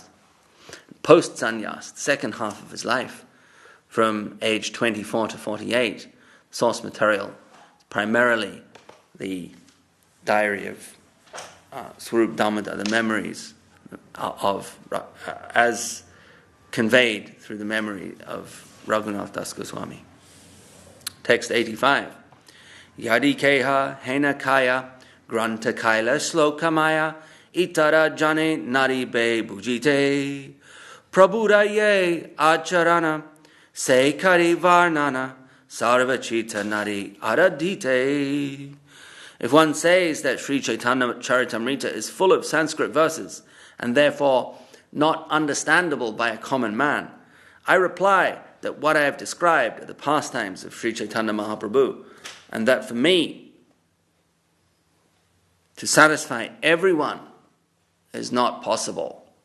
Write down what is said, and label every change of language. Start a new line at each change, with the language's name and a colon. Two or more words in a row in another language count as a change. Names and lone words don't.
English: Post-sannyas, the second half of his life, from age 24 to 48, source material, primarily the diary of Swarup Damodar, the memories as conveyed through the memory of Raghunath Das Goswami. Text 85.
Bangla: যদি কেহ হেন কয় গ্রন্থ কৈল শ্লোকময় ইতর জনে নারি বে বুঝিতে প্রভুর যে আচরণ সে করি বর্ণন সর্বচিত্ত নারি আরাধিতে.
English: If one says that Sri Caitanya-caritāmṛta is full of Sanskrit verses and therefore not understandable by a common man, I reply that what I have described are the pastimes of Sri Chaitanya Mahaprabhu, and that for me to satisfy everyone is not possible.